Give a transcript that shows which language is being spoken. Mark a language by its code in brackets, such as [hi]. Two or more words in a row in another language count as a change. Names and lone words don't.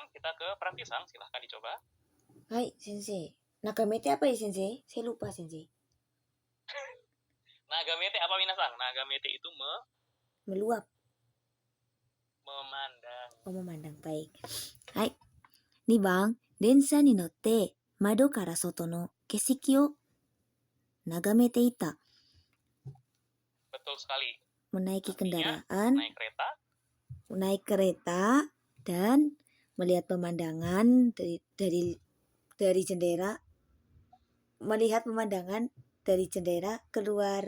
[id] Kita ke Prati-sang, silahkan dicoba. [ja] はい、先生. [id] Nagamete apa ya, sensei? Saya lupa, sensei. Nagamete apa Minasang? Nagamete itu Meluap. memandang. Oh, memandang. Baik. Hai. [ja] 2 番、電車に乗って窓から外の景色を眺めていた。 [id] Betul sekali. Menaiki Artinya, kendaraan, naik kereta dan melihat pemandangan dari jendela, melihat pemandangan dari jendela keluar.